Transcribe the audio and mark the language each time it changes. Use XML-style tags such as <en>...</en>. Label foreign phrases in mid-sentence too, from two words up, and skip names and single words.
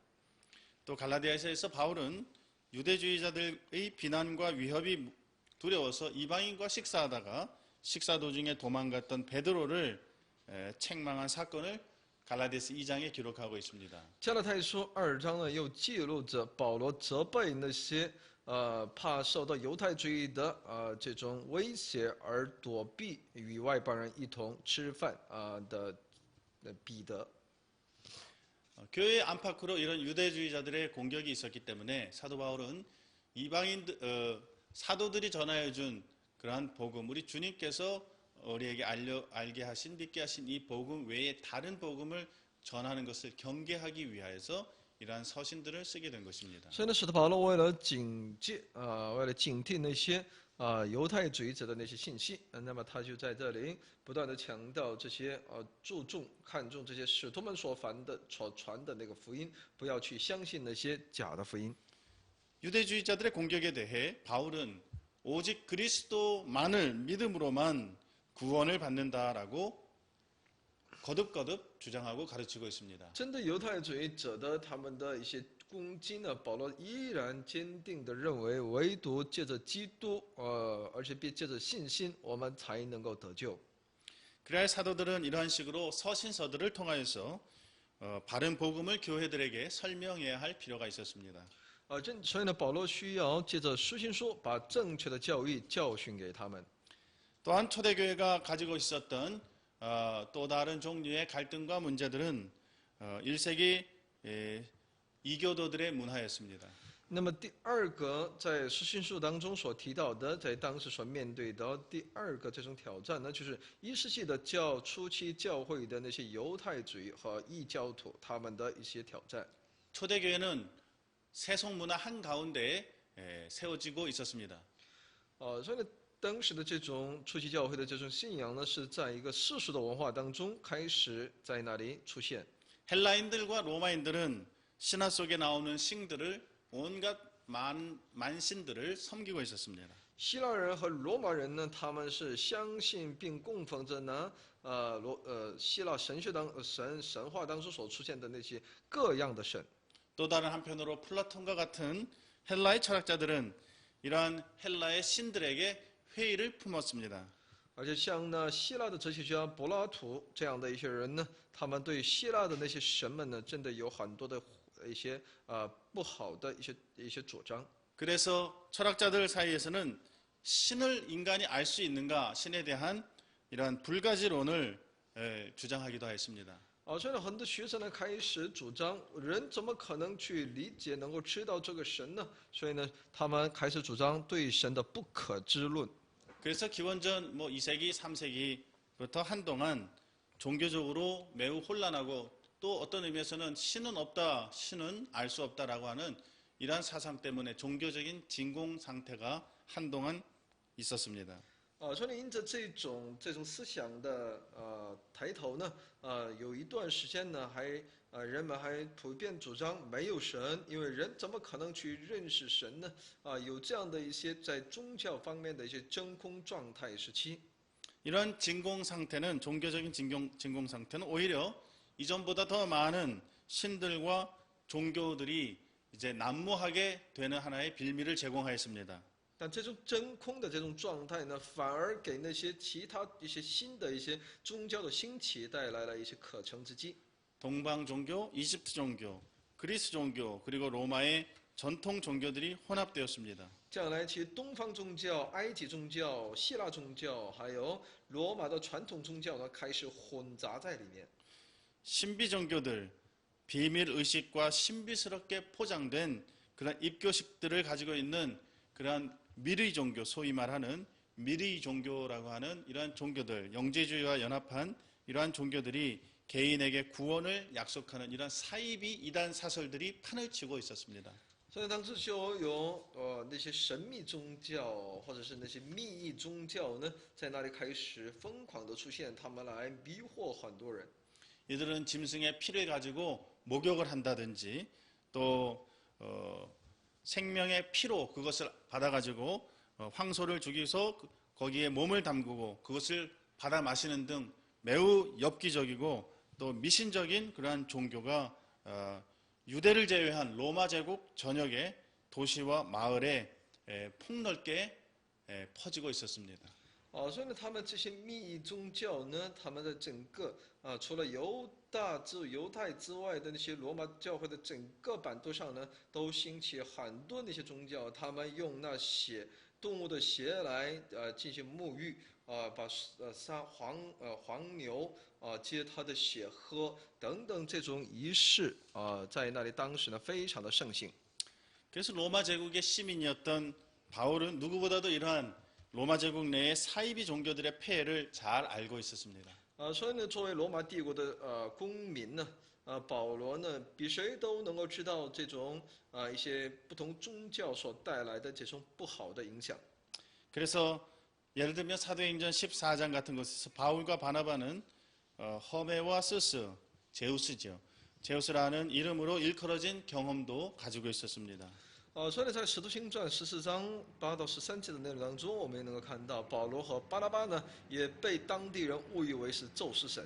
<ko>또 갈라디아서에서 바울은 유대주의자들의 비난과 위협이 두려워서 이방인과 식사하다가 식사 도중에 도망갔던 베드로를 책망한 사건을 갈라디아서 2장에 기록하고 있습니다.</ko> <zh>加拉太书2章呢，又记录着保罗责备那些怕受到犹太主义的这种威胁而躲避与外邦人一同吃饭的彼得。</zh> <ko>교회 안팎으로 이런 유대주의자들의 공격이 있었기 때문에 사도 바울은 사도들이 전하여 준 그러한 복음, 우리 주님께서 우리에게 알게 하신, 믿게 하신 이 복음 외에 다른 복음을 전하는 것을 경계하기 위하여서 이러한 서신들을 쓰게 된 것입니다.</ko> <zh>所以呢，使徒保罗为了警惕那些犹太主义者的那些信息，那么他就在这里不断的强调这些看重这些使徒们所传的那个福音，不要去相信那些假的福音。</zh> <ko>유대주의자들의 공격에 대해 바울은 오직 그리스도만을 믿음으로만 구원을 받는다라고 거듭거듭 주장하고 가르치고 있습니다.</ko> <zh>针对犹太主义者的他们的一些攻击呢，保罗依然坚定地认为，唯独借着基督，而且借着信心，我们才能够得救。</zh> <ko>그래야 사도들은 이러한 식으로 서신서들을 통하여서 바른 복음을 교회들에게 설명해야 할 필요가 있었습니다.</ko> <zh>所以呢，保罗需要借着书信书，把正确的教义教训给他们。</zh> <ko>또한 초대교회가 가지고 있었던 또 다른 종류의 갈등과 문제들은 1세기 이교도들의 문화였습니다.</ko> <zh>那么第二个在书信书当中所提到的，在当时所面对的第二个这种挑战呢，就是1世纪的初期教会的那些犹太主义和异教徒他们的一些挑战。</zh> <ko>초대교회는 세속 문화 한가운데에 세워지고 있었습니다.</ko> <zh>所以呢，当时的这种初期教会的这种信仰呢，是在一个世俗的文化当中开始在那里出现。</zh> <ko>헬라인들과 로마인들은 신화 속에 나오는 신들을 온갖 만신들을 섬기고 있었습니다.</ko> <zh>希腊人和罗马人呢，他们是相信并供奉着呢，希腊神话当中所出现的那些各样的神。</zh> <ko>또 다른 한편으로 플라톤과 같은 헬라의 철학자들은 이러한 헬라의 신들에게 회의를 품었습니다.</ko> <zh>而且像呢，希腊的哲学家柏拉图这样的一些人呢，他们对希腊的那些神们呢，真的有很多的一些不好的一些主张。</zh> <ko>그래서 철학자들 사이에서는 신을 인간이 알 수 있는가, 신에 대한 이러한 불가지론을 주장하기도 했습니다.</ko> <zh>所以呢，很多学生呢开始主張，人怎么可能去理解、能够知道这个神呢？所以呢，他们开始主張對神的不可知論。</zh> <ko>그래서 기원전 2세기, 3세기부터 한동안 종교적으로 매우 혼란하고 또 어떤 의미에서는 신은 없다, 신은 알 수 없다라고 하는 이러한 사상 때문에 종교적인 진공 상태가 한동안 있었습니다.</ko> <zh>所以因着这种思想的抬头呢，有一段时间呢，人们还普遍主张没有神，因为人怎么可能去认识神呢？有这样的一些在宗教方面的一些真空状态时期。</zh> <ko>이런 진공 상태는 종교적인 진공 상태는 오히려 이전보다 더 많은 신들과 종교들이 이제 난무하게 되는 하나의 빌미를 제공하였습니다.</ko> <zh>但这种真空的这种状态呢，反而给那些其他一些新的一些宗教的兴起带来了一些可乘之机。</zh> <ko>동방 종교, 이집트 종교, 그리스 종교, 그리고 로마의 전통 종교들이 혼합되었습니다.</ko> <zh>这样来，其实东方宗教、埃及宗教、希腊宗教，还有罗马的传统宗教呢，开始混杂在里面。</zh> <ko>신비 종교들, 비밀 의식과 신비스럽게 포장된 그런 입교식들을 가지고 있는 그러한 미르이 종교, 소위 말하는 미르이 종교라고 하는 이러한 종교들, 영재주의와 연합한 이러한 종교들이 개인에게 구원을 약속하는 이러한 사이비 이단 사설들이 판을 치고 있었습니다.</ko> <zh>所以当时就有那些神秘宗教或者是那些秘密宗教呢，在那里开始疯狂的出现，他们来迷惑很多人。</zh> <ko>이들은 짐승의 피를 가지고 목욕을 한다든지 또 생명의 피로 그것을 받아가지고 황소를 죽이서 거기에 몸을 담그고 그것을 받아 마시는 등 매우 엽기적이고 또 미신적인 그러한 종교가 유대를 제외한 로마 제국 전역의 도시와 마을에 폭넓게 퍼지고 있었습니다.</ko> <zh>所以呢，他们这些秘密宗教呢，他们的整个除了犹太之外的那些罗马教会的整个版图上呢，都兴起很多那些宗教，他们用那动物的血来进行沐浴，把黄牛接它的血喝等等这种仪式在那里当时呢非常的盛行。</zh> <ko>그래서 로마 제국의 시민이었던 바울은 누구보다도 이러한 로마 제국 내의 사이비 종교들의 폐해를 잘 알고 있었습니다.</ko> <zh>所以呢，作为罗马帝国的公民呢，保罗呢比谁都能够知道这种一些不同宗教所带来的这种不好的影响。</zh> <ko>그래서 예를 들면 사도행전 14장 같은 곳에서 바울과 바나바는 허메와 스스, 제우스죠. 제우스라는 이름으로 일컬어진 경험도 가지고 있었습니다.</ko> <zh>所以呢，在《使徒行传》14章8到13节的内容当中，我们也能够看到保罗和巴拿巴呢，也被当地人误以为是宙斯神。</zh>